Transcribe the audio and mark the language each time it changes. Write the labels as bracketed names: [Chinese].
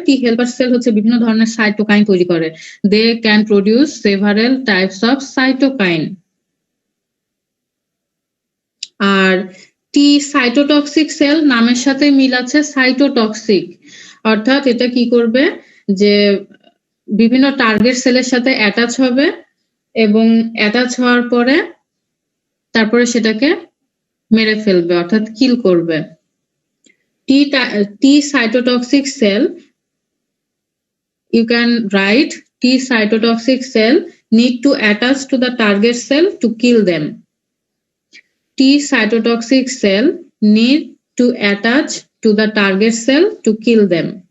[Bangla] T helper cell হচ্ছে বিভিন্ন ধরনের সাইটোকাইন তৈরি করে। [English] They can produce several types of cytokine. [Bangla] আর T cytotoxic cell নামের সাথে মিল আছে, সাইটোটক্সিক, অর্থাৎ এটা কি করবে যে বিভিন্ন টার্গেট সেলের সাথে অ্যাটাচ হবে এবং অ্যাটাচ হওয়ার পরে তারপরে সেটাকে মেরে ফেলবে, অর্থাৎ কিল করবে। [English] T cytotoxic cell, you can write T cytotoxic cell need to attach to the target cell to kill them. T cytotoxic cell need to attach to the target cell to kill them.